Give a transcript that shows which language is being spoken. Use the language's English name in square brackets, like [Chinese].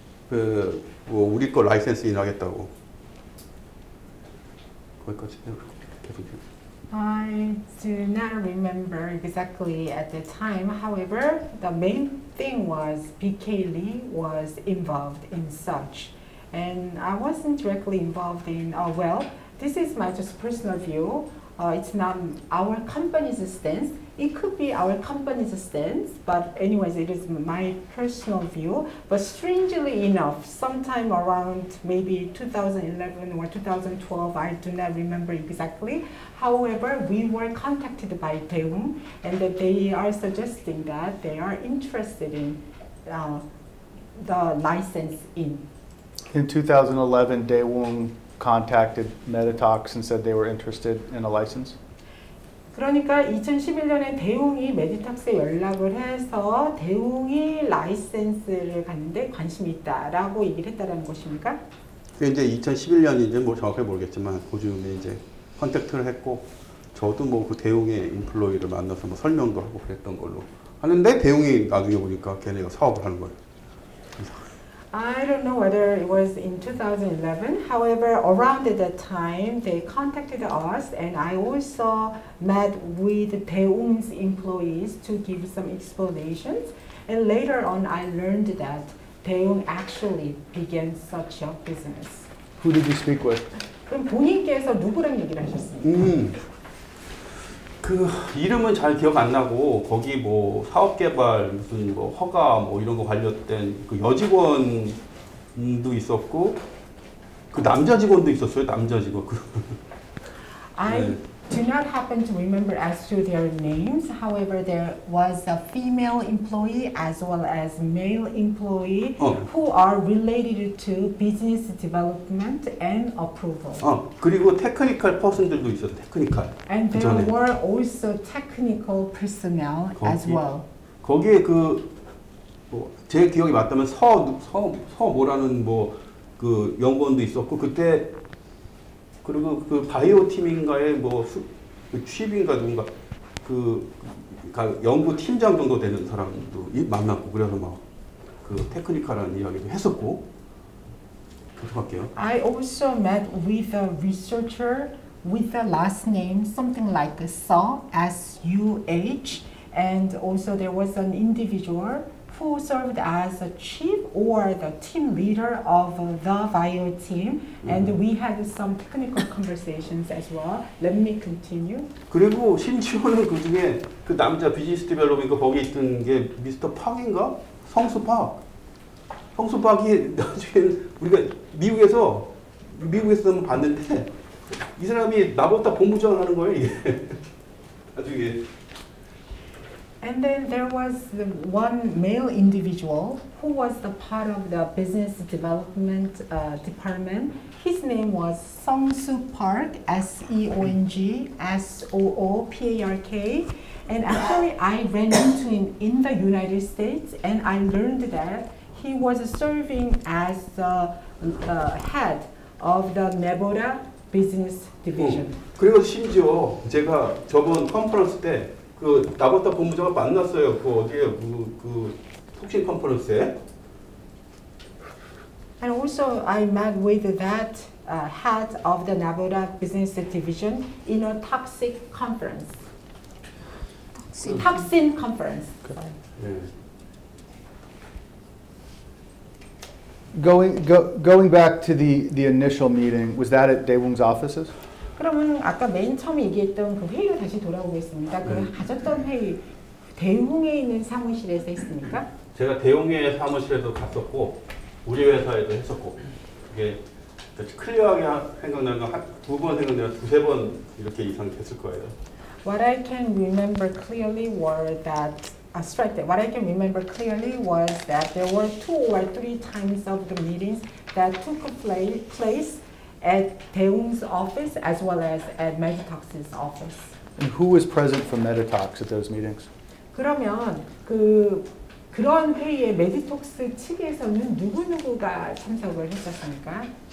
[Korean] 뭐 우리 거 라이센스 인하겠다고. 거기까지 계속. [English] I do not remember exactly at the time. However, the main thing was PK Lee was involved in such. And I wasn't directly involved in, well, this is my just personal view. It's not our company's stance. It could be our company's stance, but anyways, it is my personal view. But strangely enough, sometime around maybe 2011 or 2012, I do not remember exactly. However, we were contacted by Daewoo, and that they are suggesting that they are interested in the license in. In 2011, Daewoo contacted Meditox and said they were interested in a license? [Korean] 그러니까 2011년에 대웅이 메디탁스에 연락을 해서 대웅이 라이센스를 갖는데 관심이 있다라고 얘기를 했다라는 것입니까? 그게 이제 2011년인지 뭐 정확하게 모르겠지만 그 즈음에 이제 컨택트를 했고 저도 뭐 그 대웅의 인플로이를 만나서 뭐 설명도 하고 그랬던 걸로 하는데 대웅이 나중에 보니까 걔네가 사업을 하는 거예요. [English] I don't know whether it was in 2011. However, around that time, they contacted us, and I also met with Daewoo's employees to give some explanations. And later on, I learned that Daewoo actually began such a business. Who did you speak with? [Korean] 그럼 본인께서 누구랑 얘기를 하셨습니까? 그 이름은 잘 기억 안 나고 거기 뭐 사업 개발 무슨 뭐 허가 뭐 이런 거 관련된 그 여직원도 있었고 그 남자 직원도 있었어요. 남자 직원. [English] I do not happen to remember as to their names. However, there was a female employee as well as male employee who are related to business development and approval. [Korean] 그리고 테크니컬 퍼슨들도 있었어요. 테크니컬. [English] And there [Korean] 그전에. [English] were also technical personnel as well. [Korean] 거기에 그 뭐 제 기억이 맞다면 서 뭐라는 뭐 그 연구원도 있었고 그때 그리고 그 바이오 팀인가에 뭐 취입인가 누군가 그 연구 팀장 정도 되는 사람도 만났고 그래서 막 그 테크니컬한 이야기도 했었고 그렇게 할게요. [English] I also met with a researcher with the last name something like Suh, S-U-H, and also there was an individual who served as a chief or the team leader of the bio team, and we had some technical conversations as well. Let me continue. [Korean] 그리고 심지어는 그 중에 그 남자 비즈니스 디벨롭인가 거기 있던 게 미스터 팍인가? 성수팍. 성수팍이 나중에 우리가 미국에서 봤는데 이 사람이 나보다 본부장을 하는 거예요 이게. 나중에. [English] And then there was the one male individual who was the part of the business development department. His name was Song-soo Park, S-E-O-N-G, S-O-O-P-A-R-K. And actually I ran into him in the United States and I learned that he was serving as the head of the Nevada business division. [Korean] 그리고 심지어 제가 저번 컨퍼런스 때 그 나보다 본부장을 만났어요. 그 어디에 그 톡신 컨퍼런스에. [English] And also I met with that head of the Nevada business division in a toxic conference. Toxin conference. [Korean] 네. [English] Going back to the initial meeting, was that at Daewoo's offices? [Korean] 그러면 아까 맨 처음 얘기했던 그 회의로 다시 돌아오겠습니다. 그 가졌던 회의 대웅에 있는 사무실에서 했습니까? 제가 대웅의 사무실에도 갔었고 우리 회사에도 했었고 그게 클리어하게 생각나는 건 두 번 생각나면 두세 번 이렇게 이상 됐을 거예요. [English] What I can remember clearly were that what I can remember clearly was that there were 2 or 3 times of the meetings that took place at Daewoo's office as well as at Meditox's office. And who was present from Meditox at those meetings? [Korean] 그러면 그런 회의에 메디톡스 측에서는 누구누구가 참석을 했었습니까?